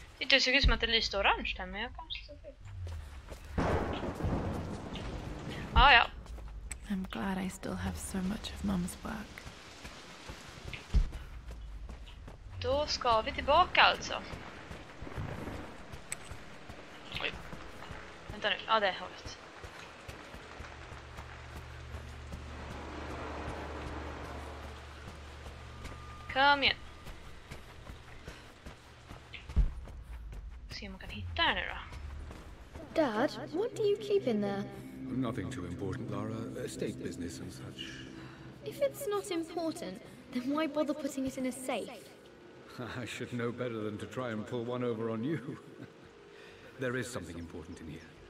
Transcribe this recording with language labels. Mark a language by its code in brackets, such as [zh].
[sv] Det såg ut som att det lyste orange där, men jag kanske så fel. Ah, ja. [en] I'm glad I still have so much of Mum's work. [sv] Då ska vi tillbaka alltså. Oj. Vänta nu. Ja, det är hållet. Kom igen. Se om man kan hitta här nu då. [en] Dad, what do you keep in there? Nothing too important, Lara. Estate business and such. If it's not important, then why bother putting it in a safe? I should know better than to try and pull one over on you. There is something important in here.